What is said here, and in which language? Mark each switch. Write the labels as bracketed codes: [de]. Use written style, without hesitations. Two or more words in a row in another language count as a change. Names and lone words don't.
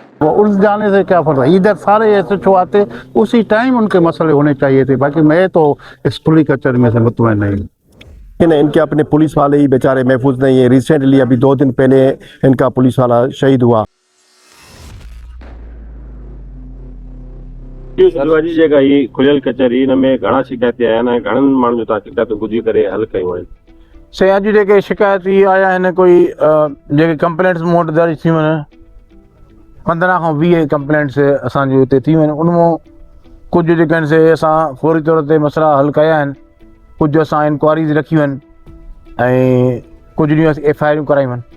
[ur] وہ الجھانے سے کیا فرق ہے، ادھر سارے ایسے چھواتے اسی ٹائم ان کے مسئلے ہونے چاہیے تھے. باقی میں تو اس کھلی کچہری میں سے مطمئن نہیں ہوں. ان کے اپنے پولیس والے ہی بیچارے محفوظ نہیں ہیں. ریسنٹلی ابھی 2 دن پہلے ان کا پولیس والا شہید ہوا. [sd] सलवाजी जेका ही खुलियल कचहरी हिन में घणा शिकायती आया आहिनि ऐं घणनि माण्हुनि जो तव्हां शिकायतूं ॿुधी करे हल कयूं आहिनि? से अॼु जेके शिकायत ई आया आहिनि कोई जेके कंप्लेंट्स मूं वटि दर्ज थियूं आहिनि 15 खां 20 कंप्लेंट्स असांजे हुते थियूं आहिनि. उन मां कुझु जेके आहिनि से असां फौरी तौर ते मसइला हल कया आहिनि, कुझु असां इंक्वायरीज़ रखियूं आहिनि ऐं कुझु ॾींहं FIR करायूं आहिनि.